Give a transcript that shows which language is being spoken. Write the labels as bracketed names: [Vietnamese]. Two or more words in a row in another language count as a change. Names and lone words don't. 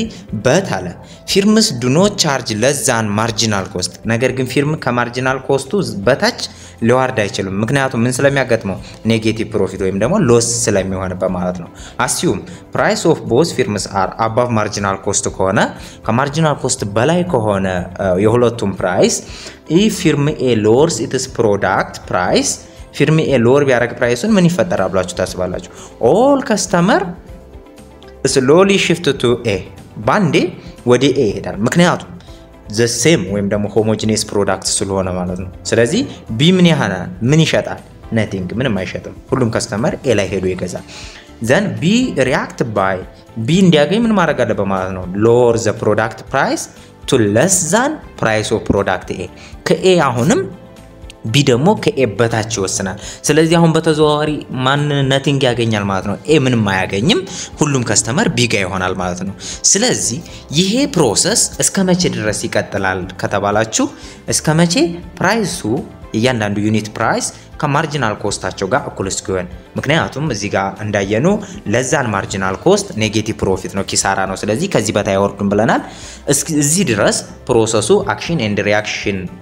[Amharic] በታለ [English] firms do not charge less than marginal cost [Amharic] ነገር ግን ፊርም ከማርጂናል ኮስቱ በታች ሊዋርድ አይችልም ምክንያቱም ምን ስለሚያጋጥመው [English] negative profit [Amharic] ወይም ደግሞ ሎስ ስለሚሆንበት ማለት ነው [English] assume price of both firms are above marginal cost [Amharic] ከሆነ ከማርጂናል ኮስት በላይ ከሆነ የሁለቱም ፕራይስ [English] if firm A lowers its product price firm A lower [Amharic] ቢያረግ ፕራይሱን ምን ይፈጠራል ብላችሁ ታስባላችሁ [English] all customer slowly shift to A [Amharic] ባንዴ ወደ A ይሄዳል ምክንያቱም [English] the same [Amharic] ወይም ደግሞ [English] homogeneous product [Amharic] ስለሆነ ማለት ነው ስለዚህ B ምን ይሸጣል nothing ምንም አይሸጥም ሁሉም ከስተመር A ላይ ሄዶ ይገዛል [English] then B react by [Amharic] B እንዲያገኝ ምን ማድረግ አለበት ማለት ነው [English] lower the product price to less than price of [Amharic] product A ከA አሁንም B ደግሞ ከA በታች ይወስናል ስለዚህ አሁን በተዘዋዋሪ ማን ነቲንግ ያገኛል ማለት ነው A ምንም አያገኝም ሁሉም ከስተመር B ጋር ይሆናል ማለት ነው ስለዚህ ይሄ ፕሮሰስ እስከመቼ ድረስ ይቀጥላል ከተባላችሁ እስከመቼ ፕራይሱ እያንዳንዱ ዩኒት ፕራይስ ከማርጂናል ኮስታቸው ጋር እኩል እስኪሆን ምክንያቱም እዚህ ጋር እንዳየነው [English] less than marginal cost negative profit [Amharic] ነው ኪሳራ ነው ስለዚህ ከዚህ በታይ ወርዱን ብለናል እዚህ ድረስ ፕሮሰሱ [English] action and reaction